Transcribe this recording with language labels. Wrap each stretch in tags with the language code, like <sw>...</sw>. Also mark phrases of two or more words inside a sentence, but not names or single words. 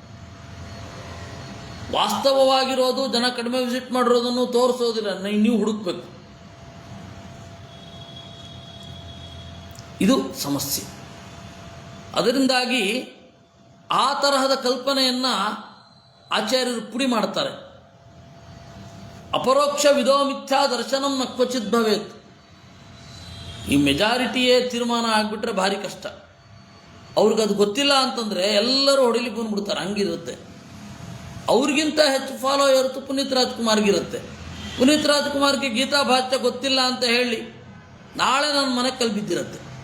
<kn>ವಾಸ್ತವವಾಗಿರೋದು ಜನ ಕಡಿಮೆ ವಿಸಿಟ್ ಮಾಡಿರೋದನ್ನು ತೋರಿಸೋದಿಲ್ಲ, ನೀವು ಹುಡುಕ್ಬೇಕು. ಇದು ಸಮಸ್ಯೆ. ಅದರಿಂದಾಗಿ ಆ ತರಹದ ಕಲ್ಪನೆಯನ್ನು ಆಚಾರ್ಯರು ಪುಡಿ ಮಾಡ್ತಾರೆ.</kn> <sa>ಅಪರೋಕ್ಷ ವಿದೋ ಮಿಥ್ಯಾ ದರ್ಶನಂ ನ ಕ್ವಚಿತ್ ಭವೇತ್.</sa> <kn>ಈ ಮೆಜಾರಿಟಿಯೇ ತೀರ್ಮಾನ ಆಗಿಬಿಟ್ರೆ ಭಾರಿ ಕಷ್ಟ. ಅವ್ರಿಗದು ಗೊತ್ತಿಲ್ಲ ಅಂತಂದರೆ ಎಲ್ಲರೂ ಹೊಡಿಲಿಕ್ಕೆ ಬಂದ್ಬಿಡ್ತಾರೆ, ಹಂಗಿರುತ್ತೆ. ಅವ್ರಿಗಿಂತ ಹೆಚ್ಚು ಫಾಲೋಯರ್ ಪುನೀತ್ ರಾಜ್ಕುಮಾರ್ಗಿರುತ್ತೆ. ಪುನೀತ್ ರಾಜ್ಕುಮಾರ್ಗೆ ಗೀತಾ ಭಾಷ್ಯ ಗೊತ್ತಿಲ್ಲ ಅಂತ ಹೇಳಿ ನಾಳೆ ನನ್ನ ಮನೆ ಕಲ್ಬಿದ್ದಿರುತ್ತೆ.</kn>